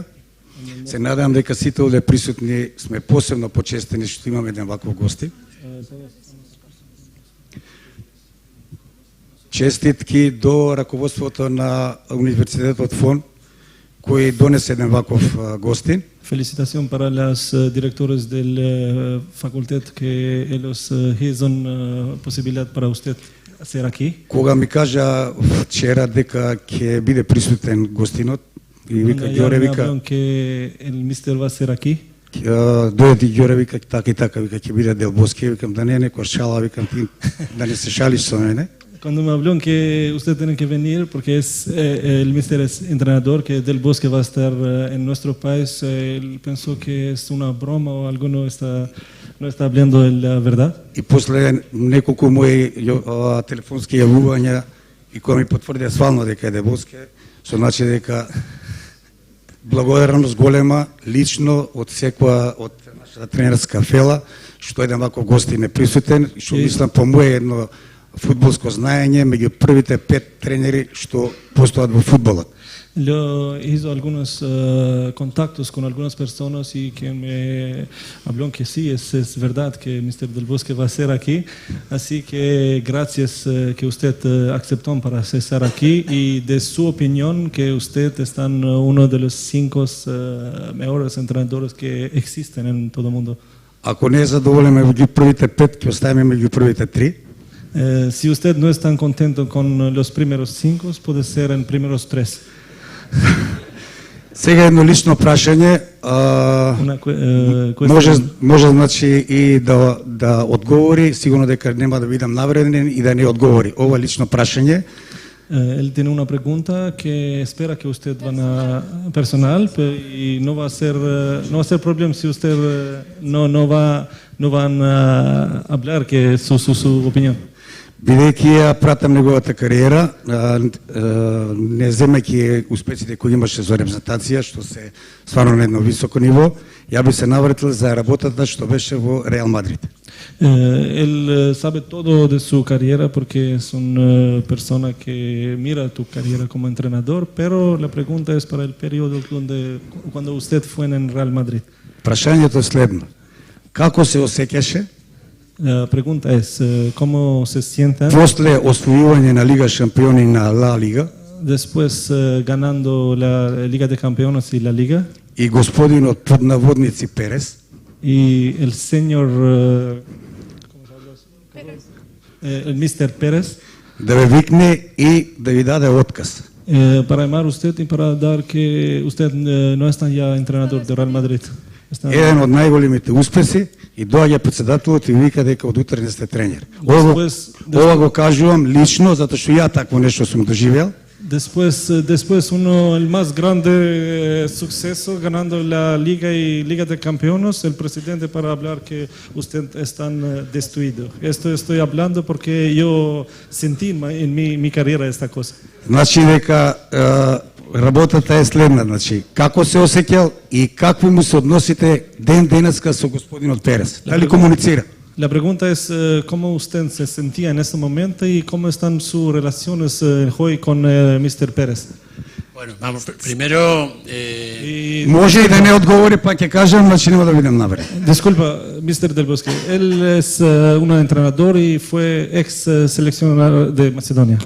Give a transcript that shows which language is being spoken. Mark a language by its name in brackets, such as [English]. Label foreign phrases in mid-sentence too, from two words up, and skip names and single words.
[Macedonian] Се надевам дека сите овде присутни сме посебно почестени што имаме еден ваков гости. Честитки до раководството на Университетот ФОН кој донесе еден ваков гостин. [Spanish] Felicitación para los directores del facultad que ellos hicieron posibilidad para usted ser aquí. [Macedonian] Кога ми кажа вчера дека ќе биде присутен гостинот и вика Ѓоре вика [Spanish] que el mister va a ser aquí. [Macedonian] Дојде Ѓоре вика така и така вика ќе биде Делбоске, викам да не е некоја шала, викам ти да не се шалиш со мене. [Spanish] Cuando me habló que usted tiene que venir porque el mister es entrenador, que Del Bosque va a estar en nuestro país, él pensó que es una broma o alguno no está hablando la verdad. [Macedonian] И после неколку мои телефонски јавувања и кои ми потврдија свално дека е Del Bosque, со значи дека благодарност голема лично од секоја од нашата тренерска фела што еден ваков гостин е присутен и што мислам по моје едно фудбалско знаење меѓу првите 5 тренери што постојат во фудбалот. [Spanish] Yo hizo algunos contactos con algunas personas y que me habló que sí, es verdad que Mr. Del Bosque va a ser aquí, así que gracias que usted aceptó para estar aquí y de su opinión que usted es uno de los 5 mejores entrenadores que existen en todo el mundo. [Macedonian] Ако не е задоволен меѓу првите 5, ќе оставиме меѓу првите 3. [Spanish] Si usted no es tan contento con los primeros 5, puede ser en primeros 3. [Macedonian] Сега едно лично прашање, може значи и да одговори, сигурно дека нема да бидам навреден и да не одговори. Ова лично прашање. [Spanish] Él tiene una pregunta que espera que usted van a personal y no va a ser problema si usted no van a hablar que su opinión. [Macedonian] Бидејќи ја пратам неговата кариера, не земајќи успесите кои имаше за репрезентација, што се стварно на едно високо ниво, ја би се навратил за работата што беше во Реал Мадрид. [Spanish] Él sabe todo de su carrera porque es una persona que mira tu carrera como entrenador, pero la pregunta es para el periodo cuando usted fue en Real Madrid. [Macedonian] Прашањето е следно. Како се осеќаше? [Spanish] La pregunta es, ¿cómo se sienta? [Macedonian] После освојување на Лига Шампиони на Ла Лига. [Spanish] Después ganando la Liga de Campeones y la Liga. [Macedonian] И господинот под наводници Перес. [Spanish] Y el señor, el Mr. Pérez. [Macedonian] Да ве викне и да ви даде отказ. [Spanish] Para llamar usted y para dar que usted no está ya entrenador de Real Madrid. [Macedonian] Еден од најголемите успеси и доаѓа председателот и вика дека од утре не сте тренер. Ова го кажувам лично затоа што ја такво нешто сум доживел. [Spanish] Después uno, el más grande suceso ganando la Liga y Liga de Campeones, el presidente para hablar que usted está destruido. Esto estoy hablando porque yo sentí en mi carrera esta cosa. [Macedonian] Значи дека работата е следна, значи како се осеќал и какви му се односите ден денеска со господинот Перес? Дали комуницира? [Spanish] La pregunta es cómo usted se sentía en este momento y cómo están sus relaciones hoy con Mr. Pérez. Bueno, vamos, primero... [Macedonian] Може и да не одговори, па ќе кажам, значи нема да бидам навред. [Spanish] Disculpa, Mr. Del Bosque. Él es un entrenador y fue ex seleccionador de Macedonia.